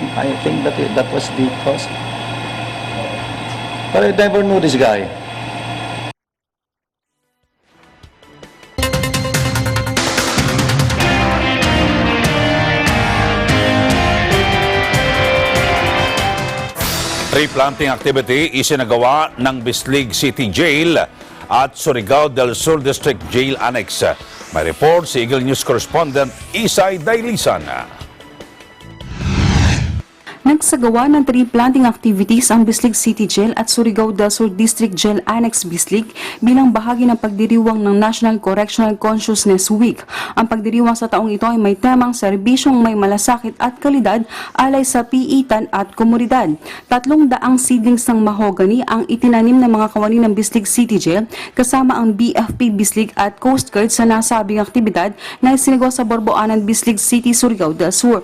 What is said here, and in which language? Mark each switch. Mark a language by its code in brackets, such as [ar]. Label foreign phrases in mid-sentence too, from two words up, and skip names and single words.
[en] I think that was the cause. But I never knew this guy. Tree planting activity [tl] isinagawa ng Bislig City Jail at Surigao del Sur District Jail Annex. May report si Eagle News correspondent Isay Dailisan. Nagsagawa ng [en] tree planting activities [tl] ang Bislig City Jail at Surigao del Sur District Jail Annex Bislig bilang bahagi ng pagdiriwang ng National Correctional Consciousness Week. Ang pagdiriwang sa taong ito ay may temang serbisyong may malasakit at kalidad alay sa piitan at komunidad. 300 seedlings ng mahogany ang itinanim ng mga kawani ng Bislig City Jail kasama ang BFP Bislig at Coast Guard sa nasabing aktibidad na isinagawa sa Borboanan, Bislig City, Surigao del Sur.